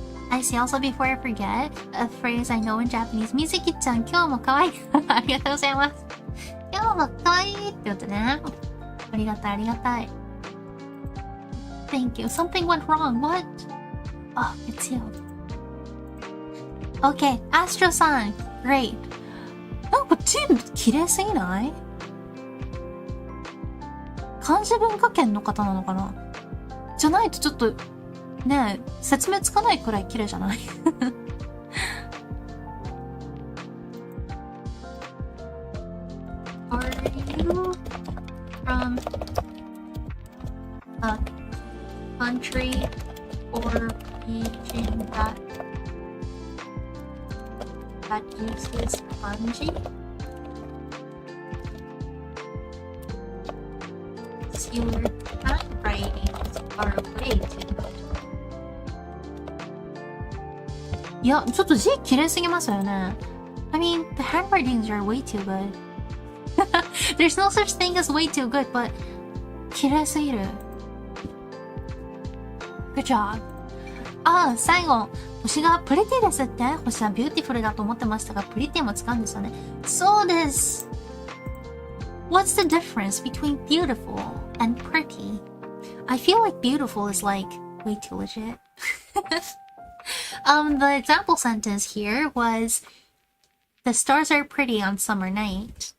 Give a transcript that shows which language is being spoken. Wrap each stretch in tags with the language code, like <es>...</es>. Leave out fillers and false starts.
<en>I see also before I forget a phrase I know in Japanese.</en> <ja>みずきちゃん、今日も可愛い。ありがとうございます。今日も可愛いってことね。ありがたい、ありがたい。</ja> <en>Thank you. Something went wrong. What? Oh, it's you. Okay, Astro さん。 Great.</en> <ja>なんかチーム綺麗すぎない？漢字文化圏の方なのかな？じゃないとちょっと、ねえ、説明つかないくらい綺麗じゃない？</ja> <en>Are you from a country or region that uses kanji? Your handwritings are way too good.</en> <ja>いや、ちょっと字綺麗すぎますよね。</ja> <en>I mean, the handwritings are way too good. There's no such thing as way too good, but</en> <ja>綺麗すぎる。</ja> <en>Good job.</en> <ja>あ、最後。星がプリティですって？星はビューティフルだと思ってましたが、プリティも使うんですよね。そうです。</ja> <en>What's the difference between beautiful and pretty? I feel like beautiful is like way too legit. The example sentence here was the stars are pretty on summer night.</en>